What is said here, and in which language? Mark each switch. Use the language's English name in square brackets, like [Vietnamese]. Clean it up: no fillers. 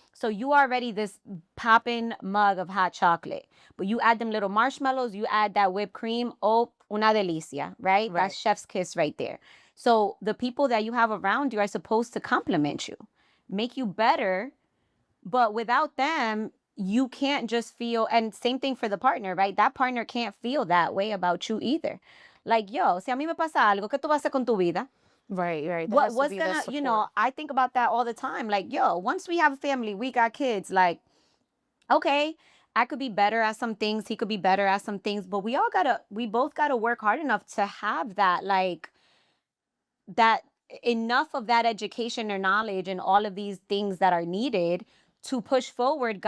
[English] So you already this popping mug of hot chocolate, but you add them little marshmallows, you add that whipped cream, oh, [Spanish] una delicia, [English] right? That's chef's kiss right there. So the people that you have around you are supposed to complement you, make you better, but without them, you can't just feel, and same thing for the partner, right? That partner can't feel that way about you either. [Spanish] Like, yo, si a mí me pasa algo, ¿qué tú vas a hacer con tu vida? [English] Right. What's gonna, you know, I think about that all the time. Like, yo, once we have a family, we got kids, like, okay, I could be better at some things, he could be better at some things, but we both gotta work hard enough to have that, like, that enough of that education or knowledge and all of these things that are needed to push forward.